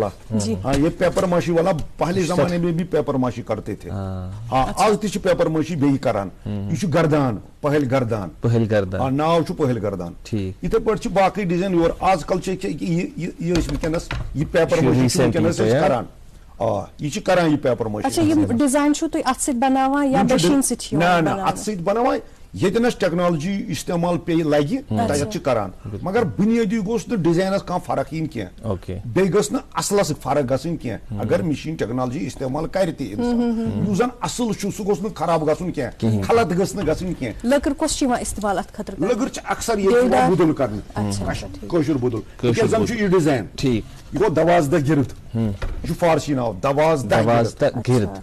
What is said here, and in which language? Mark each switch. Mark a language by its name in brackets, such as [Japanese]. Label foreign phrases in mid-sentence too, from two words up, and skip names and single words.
[Hindi] हाँ, ये पेपर माशी वाला पहले जमाने में भी पेपर माशी करते थे. [Kashmiri] हाँ, आज ती पेपर माशी बेही करान. ये गर्दान, पहल गर्दान, हाँ, नाव पहल गर्दान. इथे पे बाकी डिजाइन और आजकल ये पेपर माशी करान. ये करान ये पेपर माशी. [Hindi] अच्छा, ये डिजाइन तो [Kashmiri] अथ बनावा [Hindi] या मशीन से [Kashmiri] ना अथ बनावा, یتنس ٹیکنالوجی استعمال پہ لگہ تت کران مگر بنیادی گوس ڈیزائنس کھانا فرق ین کی بیٚیہِ گٔژھ نہٕ اصلس فرق گژھن کی اگر مشین ٹیکنالوجی استعمال کر تہ انسان یُس زن اصل سہ گوٚژھ نہٕ خراب گژھن کی خلط گٔژھ نہٕ گژھن کی لٔکٕر کۄس چھِ یِوان استعمال اتھ خٲطرٕ لٔکٕر چھِ اکثر ییٚتہِ بدل کرنہٕ کٲشُر بدل تِکیٛازِ زن چھُ یہِ ڈِزاین یہِ گوٚو دوازدہ گرد یہِ چھُ فارسی ناو دوازدہ گرد